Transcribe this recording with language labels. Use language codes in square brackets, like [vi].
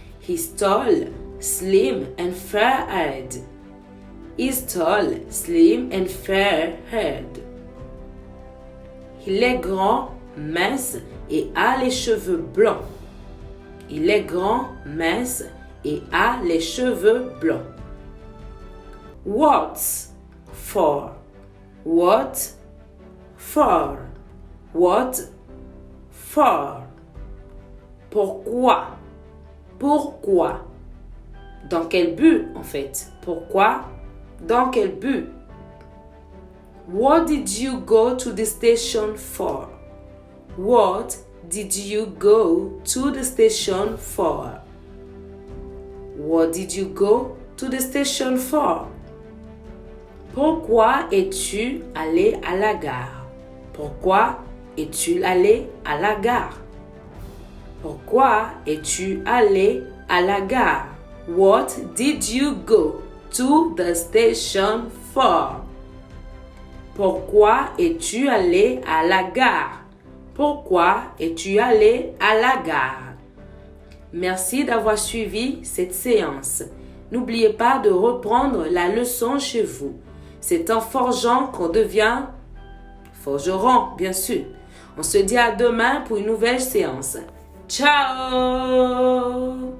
[en] He's tall, slim and fair-haired. He's tall, slim and fair-haired. [fr] Il est grand, mince et a les cheveux blancs. Il est grand, mince et a les cheveux blancs. [en] What's for? What for? What for? [fr] Pourquoi? Pourquoi? Dans quel but en fait? Pourquoi? Dans quel but? [en] What did you go to the station for? What did you go to the station for? What did you go to the station for? [fr] Pourquoi es-tu allé à la gare? Pourquoi es-tu allé à la gare? Pourquoi es-tu allé à la gare? [en] What did you go to the station for? [fr] Pourquoi es-tu allé à la gare? Pourquoi es-tu allé à la gare? Merci d'avoir suivi cette séance. N'oubliez pas de reprendre la leçon chez vous. C'est en forgeant qu'on devient forgeron, bien sûr. On se dit à demain pour une nouvelle séance. Ciao!